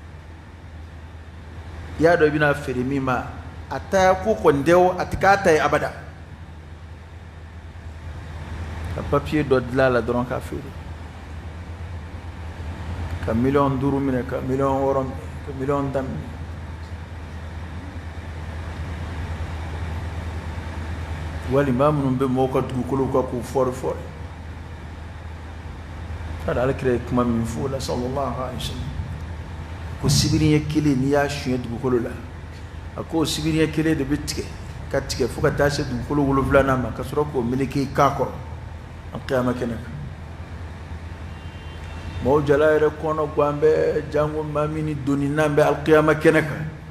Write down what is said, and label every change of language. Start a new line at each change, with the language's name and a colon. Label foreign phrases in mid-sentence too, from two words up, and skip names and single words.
Bambara: i y'a dɔn i bɛna feere min ma a ta ko kɔni tɛ o a tɛ k'a ta ye abada ka papiye dɔ dilan a la dɔrɔn k'a feere ka 5 miliyɔn minɛ ka 6 miliyɔn minɛ ka 1 miliyɔn daminɛ walima minnu bɛ mɔgɔw ka dugukolow kan k'u fɔri kada alakira ye kuma min fɔ o la sallallahu
Arabic: عليه وسلم
Bambara: ko sibiri ɲɛ kelen n'i y'a suɲɛ dugukolo la a ko o sibiri ɲɛ kelen de bɛ tigɛ ka tigɛ fo ka taa se dugukolo 7nan ma ka sɔrɔ k'o meleke i kan kɔrɔ an kiyama kɛnɛ kan mɔgɔw jala yɛrɛ kɔnɔ ko an bɛ jango maa min ni doni n'an bɛ alikiyama kɛnɛ kan